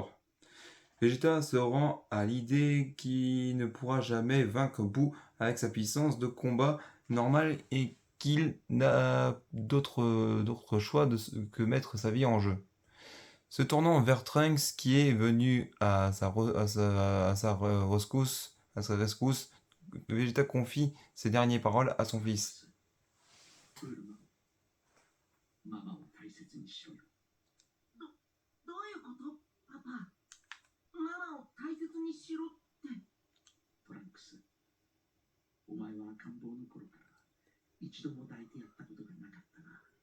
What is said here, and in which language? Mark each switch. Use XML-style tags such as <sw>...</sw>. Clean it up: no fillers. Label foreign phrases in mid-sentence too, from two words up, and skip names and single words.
<fr>Vegeta se rend à l'idée qu'il ne pourra jamais vaincre Boo avec sa puissance de combat normale et qu'il n'a d'autre choix que mettre sa vie en jeu. Se tournant vers Trunks qui est venu à sa rescousse, Vegeta confie ses dernières paroles à son fils.</fr> <ja>ママを大切にしろよ。どういうこと？パパ。ママを大切にしろって。トランクス、お前は赤ん坊の頃から一度も抱いてやったことがなかったな。</ja>